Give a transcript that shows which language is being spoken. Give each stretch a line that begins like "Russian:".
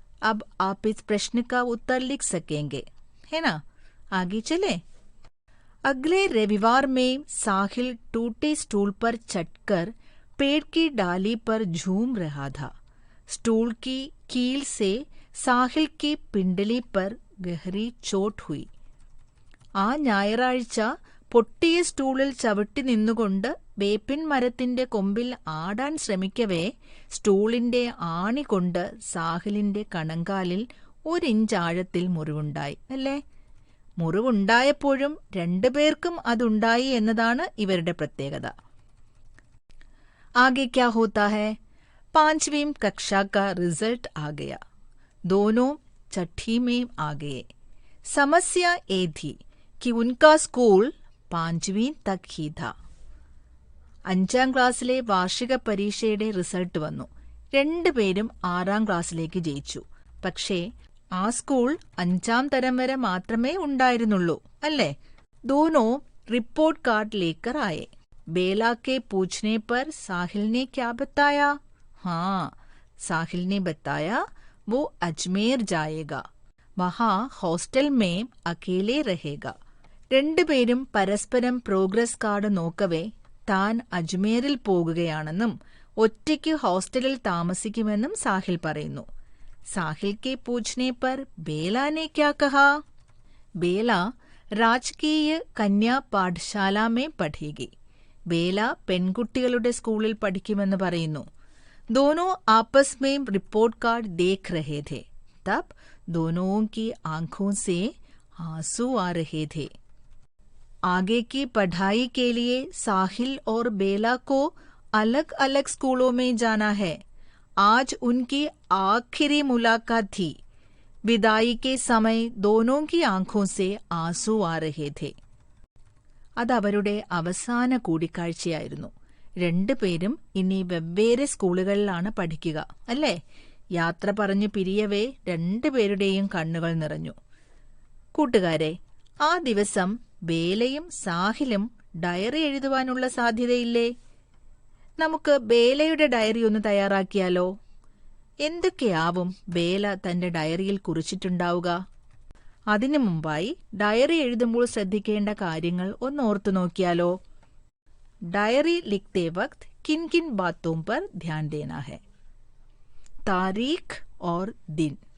Hindi: अब आप इस प्रश्न का उत्तर लिख सकेंगे, है ना? आगे चले. अगले रविवार में साहिल टूटे स्टूल पर चढ़कर पेड़ की डाली पर झूम रहा था. स्टूल की कील से साहिल की पिंडली पर गहरी चोट हुई.
Malayalam: ആ ഞായറാഴ്ച പൊട്ടിയ സ്റ്റൂളിൽ ചവിട്ടി നിന്നുകൊണ്ട് വേപ്പിൻ മരത്തിന്റെ കൊമ്പിൽ ആടാൻ ശ്രമിക്കവേ സ്റ്റൂളിന്റെ ആണി കൊണ്ട് സാഹിലിന്റെ കണങ്കാലിൽ 1 ഇഞ്ച് ആഴത്തിൽ മുറിവുണ്ടായി. അല്ലേ? മുറിവുണ്ടായപ്പോഴും രണ്ടുപേർക്കും അതുണ്ടായി എന്നതാണ് ഇവരുടെ പ്രത്യേകത.
Hindi: आगे क्या होता है? 5वीं कक्षा का रिजल्ट आ गया. दोनों छठी में आ गए. समस्या ये थी कि उनका स्कूल 5वीं तक ही था.
Malayalam: 5ാം ക്ലാസ്സിലെ വാർഷിക പരീക്ഷയുടെ റിസൾട്ട് വന്നു. രണ്ടുപേരും 6ാം ക്ലാസ്സിലേക്ക് ജയിച്ചു. പക്ഷേ ആ സ്കൂൾ 5ാം തരം വരെ മാത്രമേ ഉണ്ടായിരുന്നുള്ളൂ, അല്ലേ?
Hindi: दोनों रिपोर्ट कार्ड लेकर आए. बेला के पूछने पर साहिल ने क्या बताया? हाँ, साहिल ने बताया वो अजमेर जाएगा. वहां हॉस्टल में अकेले रहेगा.
Malayalam: രണ്ടുപേരും പരസ്പരം പ്രോഗ്രസ് കാർഡ് നോക്കവേ താൻ അജ്മീറിൽ പോകുകയാണെന്നും ഒറ്റയ്ക്ക് ഹോസ്റ്റലിൽ താമസിക്കുമെന്നും സാഹിൽ പറയുന്നു.
Hindi: സാഹിൽ के पूछने पर बेला ने क्या कहा? बेला राजकीय कन्या पाठशाला में पढ़ेगी.
Malayalam: ബേല പെൺകുട്ടികളുടെ സ്കൂളിൽ പഠിക്കുമെന്ന് പറയുന്നു.
Hindi: दोनों आपस में रिपोर्ट कार्ड देख रहे थे. तब दोनों की आंखों से आंसू आ रहे थे. आगे की पढ़ाई के लिए साहिल और बेला को अलग अलग स्कूलों में जाना है. आज उनकी आखिरी मुलाकात थी. विदाई के समय दोनों की आंखों से आंसू आ रहे थे.
Malayalam: അതവരുടെ അവസാന കൂടിക്കാഴ്ചയായിരുന്നു. രണ്ടുപേരും ഇനി വെവ്വേറെ സ്കൂളുകളിലാണ് പഠിക്കുക, അല്ലേ? യാത്ര പറഞ്ഞു പിരിയവേ രണ്ടുപേരുടെയും കണ്ണുകൾ നിറഞ്ഞു. കൂട്ടുകാരെ, ആ ദിവസം ബേലയും സാഹിലും ഡയറി എഴുതുവാനുള്ള സാധ്യതയില്ലേ? നമുക്ക് ബേലയുടെ ഡയറി ഒന്ന് തയ്യാറാക്കിയാലോ? എന്തൊക്കെയാവും ബേല തന്റെ ഡയറിയിൽ കുറിച്ചിട്ടുണ്ടാവുക? അതിനു മുമ്പായി ഡയറി എഴുതുമ്പോൾ ശ്രദ്ധിക്കേണ്ട കാര്യങ്ങൾ ഒന്ന് ഓർത്തു നോക്കിയാലോ?
Hindi: डायरी लिखते वक्त किन किन बातों पर ध्यान देना है? तारीख और दिन.